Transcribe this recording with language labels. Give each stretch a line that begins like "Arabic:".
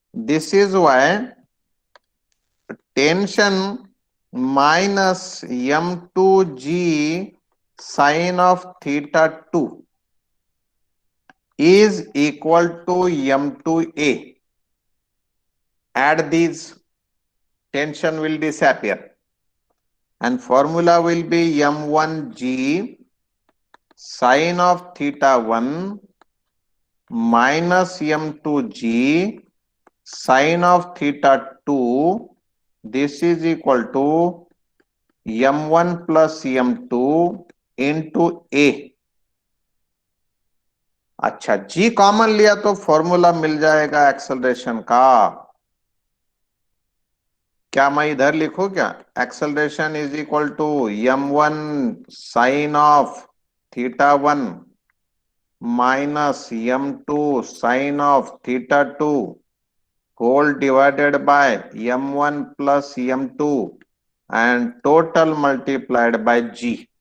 English: This is why tension minus m2g sine of theta 2 is equal to m2a. Add these, tension will disappear and formula will be m1g sine of theta 1 minus m2g sine of theta 2. This is equal to m1 plus m2 into a.
Hindi: अच्छा, जी common लिया तो formula मिल जाएगा acceleration का। क्या मैं इधर लिखूं क्या?
English: Acceleration is equal to m1 sine of theta 1 minus m2 sine of theta 2 whole divided by m1 plus m2 and total multiplied by g।